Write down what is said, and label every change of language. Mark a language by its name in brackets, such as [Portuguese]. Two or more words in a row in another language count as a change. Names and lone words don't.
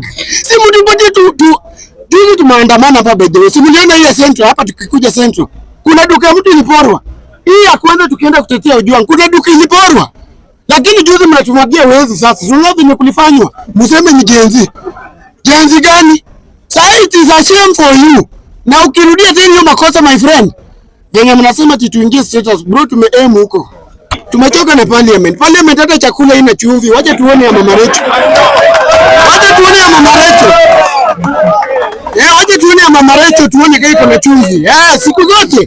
[Swahili] Si mtupatie tu tumeandamana hapa bedro. Si mliona hiyo Central hapa tukikuja Central. Kuna duka mtu iliporwa. Hii ya kwanza tukienda kutetea Ojwang. Kuna duka iliporwa. Lakini juzi mnatumwagia wezi sasa. Sio vimekulifanywa. Mseme ni jenzi. Jenzi gani? [English] Sasa it is a shame for you. [Swahili] Na ukirudia tena hiyo makosa [English] my friend. [Swahili] Venye mnasema tuingie status bro, tumeaim huko. Tumechoka na parliament. Parliament hata chakula ina chumvi. Wacha tuone ya Mama Rachel. Wacha tuone ya Mama Rachel. Wacha tuone ya Mama Rachel tuone kama iko na chumvi. Siku zote.